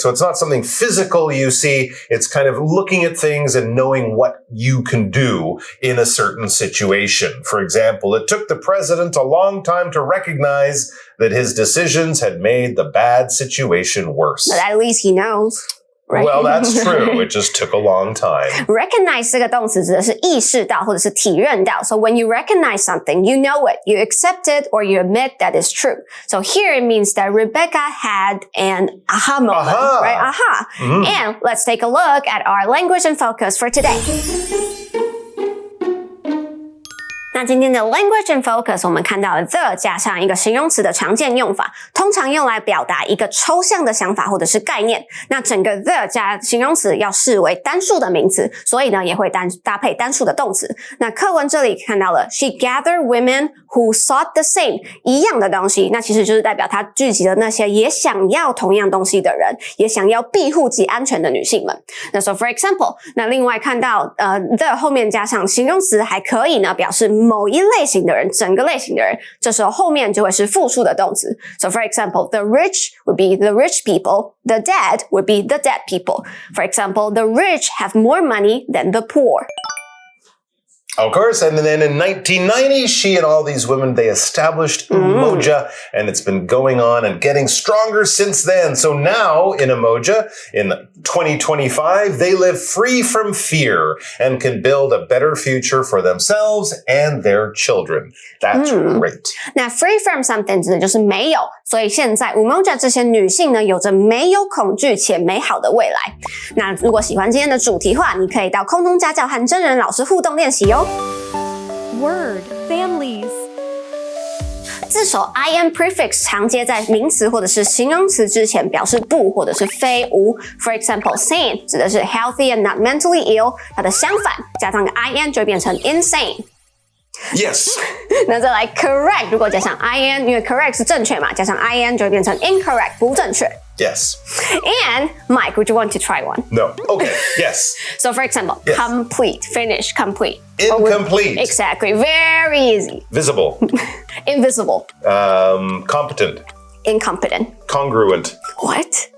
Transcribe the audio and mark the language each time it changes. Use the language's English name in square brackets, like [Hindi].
[English] So it's not something physical you see. It's kind of looking at things and knowing what you can do in a certain situation. For example, it took the president a long time to recognize that his decisions had made the bad situation worse. But at least he knows. Right? Well, that's true. It just took a long time. [Chinese] Recognize 这个动词指的是意识到或者是体认到。 [English] So when you recognize something, you know it, you accept it, or you admit that it's true. So here it means that Rebecca had an aha moment, right? Aha. And let's take a look at our language and focus for today. [Chinese] 那今天的 [English] language and focus [Chinese] 我们看到了 the 加上一个形容词的常见用法，通常用来表达一个抽象的想法或者是概念。那整个 the 加形容词要视为单数的名词，所以呢也会搭配单数的动词。那课文这里看到了 [English] she gathered women who sought the same [Chinese] 一样的东西，那其实就是代表她聚集了那些也想要同样东西的人，也想要庇护及安全的女性们。那 [English] so for example， [Chinese] 那另外看到the 后面加上形容词还可以呢表示某一类型的人，整个类型的人，这时候后面就会是复数的动词。 [English] So for example, the rich would be the rich people, the dead would be the dead people. For example, the rich have more money than the poor. Of course, and then in 1990, she and all these women, they established Umoja, and it's been going on and getting stronger since then. So now in Umoja, in 2025, they live free from fear and can build a better future for themselves and their children. That's great. [Chinese] 那 [English] free from something [Chinese] 指的就是没有，所以现在 Umoja 这些女性呢，有着没有恐惧且美好的未来。那如果喜欢今天的主题的话，你可以到空中家教和真人老师互动练习哦。 [English] Word families. [Chinese] 字首 im prefix 常接在名词或者是形容词之前，表示不或者是非无。 [English] For example, sane [Chinese] 指的是 [English] healthy and not mentally ill， [Chinese] 它的相反加上个 [English] in [Chinese] 就会变成 [English] insane。 Yes. [Chinese] 那再来 correct， 如果加上 in， 因为 correct 是正确嘛，加上 in 就会变成 incorrect 不正确。 [English] Yes. And Mike, would you want to try one? No. Okay. Yes. So for example, Yes. complete, finish, complete. Incomplete. Exactly. Very easy. Visible. Invisible. Competent. Incompetent. Congruent. What?